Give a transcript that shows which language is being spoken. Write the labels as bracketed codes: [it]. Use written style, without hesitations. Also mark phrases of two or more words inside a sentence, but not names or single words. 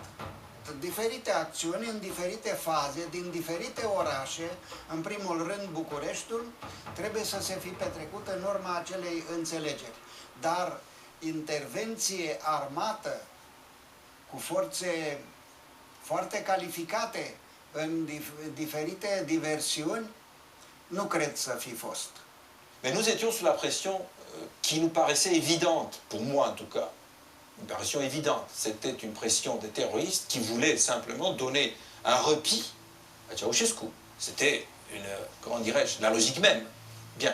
[ro] Diferite acțiuni în diferite faze, din diferite orașe, în primul rând Bucureștiul, trebuie să se fi petrecut în urma acelei înțelegeri. Dar intervenție armată cu forțe foarte calificate în diferite diversiuni, nu cred să fi fost. [fr] Mais nous étions sous la pression qui nous paraissait évidente, pour moi en tout cas. Une pression évidente. C'était une pression des terroristes qui voulaient simplement donner un repli à Ceausescu. C'était comment dirais-je, la logique même. Bien.